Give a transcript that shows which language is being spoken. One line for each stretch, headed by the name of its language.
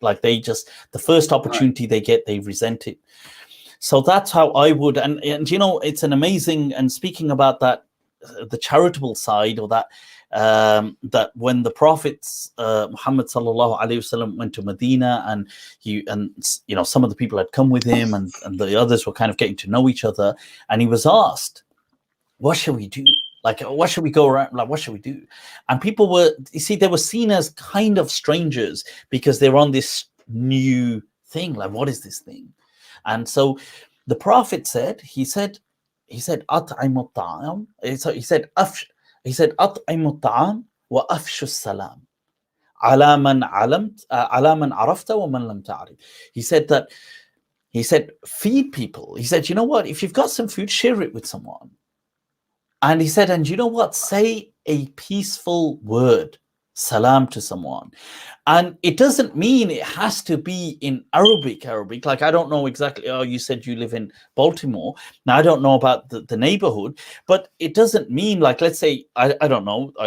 English: Like, they just, the first opportunity they get, they resent it. So that's how I would, and you know, it's an amazing, and speaking about that, the charitable side, or that that when the prophets Muhammad sallallahu alaihi wasallam went to Medina, and you know, some of the people had come with him, and the others were kind of getting to know each other, and he was asked, what should we do? Like, what should we go around? Like, what should we do? And people were, you see, they were seen as kind of strangers because they're on this new thing. Like, what is this thing? And so the Prophet said, he said,
Arabic: أطعموا الطعام.
English: He said,
Arabic: أطعموا الطعام وأفشوا السلام على من علمت على من عرفت ومن لم تعرف.
English: He said, feed people. He said, you know what? If you've got some food, share it with someone. And he said, and you know what? Say a peaceful word, salam, to someone. And it doesn't mean it has to be in Arabic. Like, I don't know exactly. Oh, you said you live in Baltimore. Now, I don't know about the neighborhood, but it doesn't mean, like, let's say, I don't know.